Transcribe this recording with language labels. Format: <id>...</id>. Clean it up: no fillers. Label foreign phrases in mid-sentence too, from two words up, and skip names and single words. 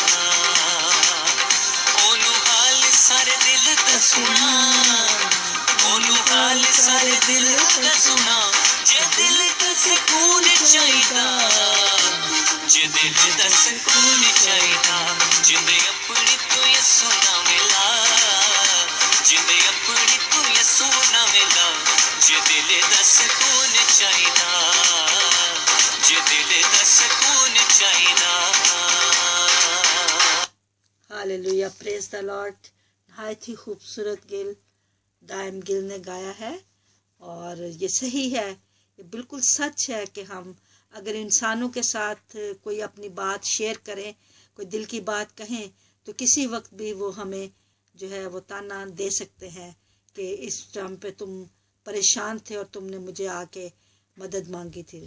<pa>ਓਨੂੰ ਹਾਲ ਸਾਰੇ ਦਿਲ ਦਾ ਸੁਣਾ ਓਨੂੰ ਹਾਲ ਸਾਰੇ ਦਿਲ ਦਾ ਸੁਣਾ ਜੇ ਦਿਲ ਦਾ ਸਕੂਨ ਚਾਹੀਦਾ ਜੇ ਦਿਲ ਦਾ ਸਕੂਨ ਚਾਹੀਦਾ ਜਿੰਦੇ ਅਪਣੀ ਤੂ ਯੀਸ਼ੂ ਨਾ ਮਿਲਾ ਜਿੰਦੇ ਅਪਣੀ ਤੂ ਯੀਸ਼ੂ ਨਾ ਮਿਲਾ ਜੇ ਦਿਲ ਦਾ ਸਕੂਨ ਚਾਹੀਦਾ ਜੇ ਦਿਲ ਦਾ ਸਕੂਨ ਚਾਹੀਦਾ</pa> <en>Hallelujah praise the Lord.</en> <ur>نہایت ہی خوبصورت گل دائم گل نے گایا ہے اور یہ صحیح ہے، یہ بالکل سچ ہے کہ ہم اگر انسانوں کے ساتھ کوئی اپنی بات شیئر کریں، کوئی دل کی بات کہیں، تو کسی وقت بھی وہ ہمیں جو ہے وہ طعنہ دے سکتے ہیں کہ اس ٹائم پہ تم پریشان تھے اور تم نے مجھے آ کے مدد مانگی تھی.</ur>